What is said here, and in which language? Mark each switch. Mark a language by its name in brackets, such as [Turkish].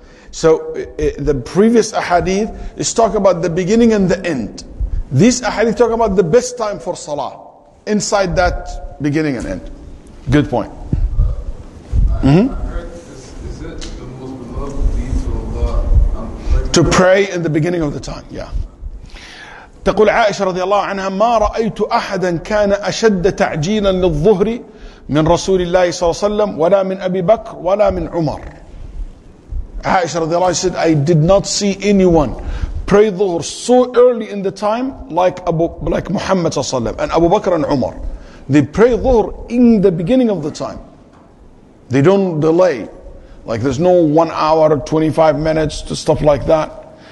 [English] So the previous ahadith is talking about the beginning and the end. These ahadith talk about the best time for salah inside that beginning and end. Good point. I heard this, is it the most beloved deed to Allah? To pray in the beginning of the time, yeah. [Arabic] تقول عائشة رضي الله عنها ما رأيت أحدا كان أشد تعجيلا للظهر من رسول الله صلى الله عليه وسلم ولا من أبي بكر ولا من عمر. [English] Aisha [Arabic] رضي الله عنها [English] said, I did not see anyone pray dhuhr so early in the time like Muhammad [Arabic] صلى الله عليه وسلم [English] and Abu Bakr and Umar. They pray dhuhr in the beginning of the time. They don't delay. Like there's no 1 hour, 25 minutes, to stuff like that.